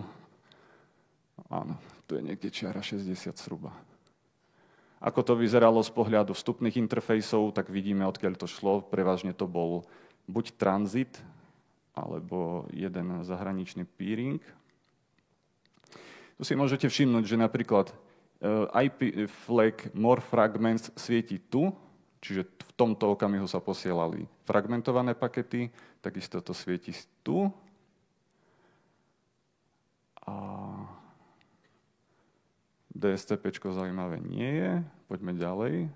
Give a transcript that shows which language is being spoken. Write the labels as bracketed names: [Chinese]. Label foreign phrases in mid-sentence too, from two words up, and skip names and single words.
[Slovak] Áno, tu je niekde čiara 60 zhruba. Ako to vyzeralo z pohľadu vstupných interfejsov, tak vidíme, odkiaľ to šlo. Prevažne to bol buď tranzit, alebo jeden zahraničný peering. Tu si môžete všimnúť, že napríklad [English] IP flag more fragments [Slovak] svieti tu, čiže v tomto okamihu sa posielali fragmentované pakety, takisto to svieti tu. A DSCPčko zaujímavé nie je. Poďme ďalej.